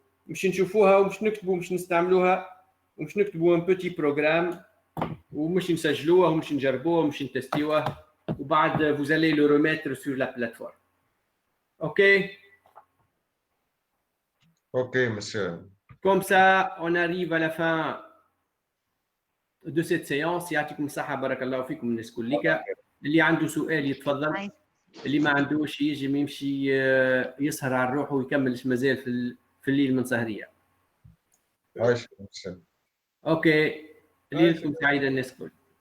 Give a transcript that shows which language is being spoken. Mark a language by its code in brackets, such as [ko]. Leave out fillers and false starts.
[ar] باش نشوفوها وباش نكتبوا باش نستعملوها وباش نكتبوا ان بوتي بروغرام ومش نسجلوها ومش نجربوها ومش نتستيوها وبعد [fr] vous allez le remettre sur la plateforme. [en] OK. [ar] اوكي مسيو. [fr] Comme ça, on arrive à la fin de cette séance. [ar] يعطيكم الصحة بارك الله فيكم الناس كلها. اللي عنده سؤال يتفضل. اللي ما عندوش يجي يمشي يسهر على روحه ويكملش مازال في الليل من سهرية. عايش مسيو. اوكي. ليلتكم سعيدة الناس كل.